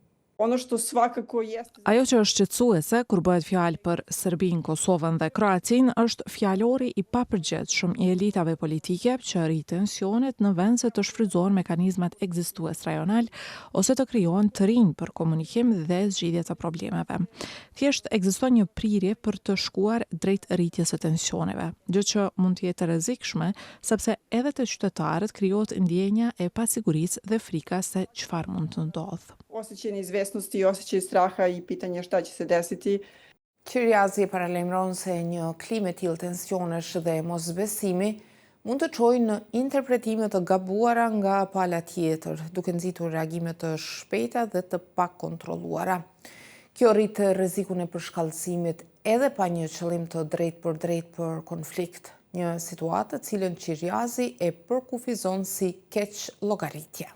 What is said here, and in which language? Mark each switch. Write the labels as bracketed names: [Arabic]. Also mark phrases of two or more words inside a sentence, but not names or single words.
[Albanian] Ajo që është shqetësuese kur bëhet fjalë për Serbinë, Kosovën dhe Kroacinë është fjalori i papërgjithshëm i elitave politike që rrit tensionet në vend se të shfrytëzohen mekanizmat ekzistues rajonal ose të krijohen të rinj për komunikim dhe zgjidhje të problemeve. Thjesht ekziston një prirje për të shkuar drejt rritjes së tensioneve, gjë që mund të jetë rrezikshme sepse edhe te qytetarët krijohet ndjenja e pasigurisë dhe frika se çfarë mund të ndodhë. [Serbian] Osjećaj neizvesnosti i osjećaj straha i pitanje šta će se desiti. [Albanian] Qiriazi paralajmëron se një klimë e tillë tensionesh dhe mosbesimi mund të çojë në interpretime të gabuara nga pala tjetër, duke nxitur reagime të shpejta dhe të pakontrolluara. Kjo rrit rrezikun e përshkallësimit edhe pa një qëllim të drejtë për konflikt, një situatë të cilën Qiriazi e përkufizon si keq llogaritje.